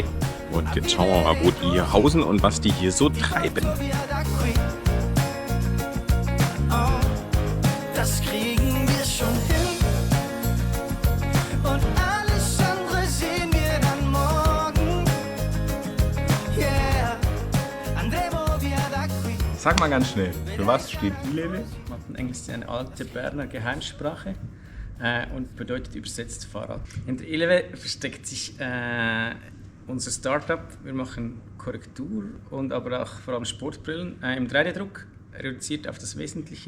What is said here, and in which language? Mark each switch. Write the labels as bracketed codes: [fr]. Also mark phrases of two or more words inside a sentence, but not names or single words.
[de] Und jetzt schauen wir mal, wo die hier hausen und was die hier so treiben. Das kriegen wir schon hin. Und alles andere sehen wir dann morgen. Yeah. [it] Andremo via da qui. [de] Sag mal ganz schnell, für was steht Ilewe? Englisch ist eine alte Berner Geheimsprache und bedeutet übersetzt Fahrrad. Hinter Ilewe versteckt sich unser Startup. Wir machen Korrektur und aber auch vor allem Sportbrillen im 3D-Druck, reduziert auf das Wesentliche.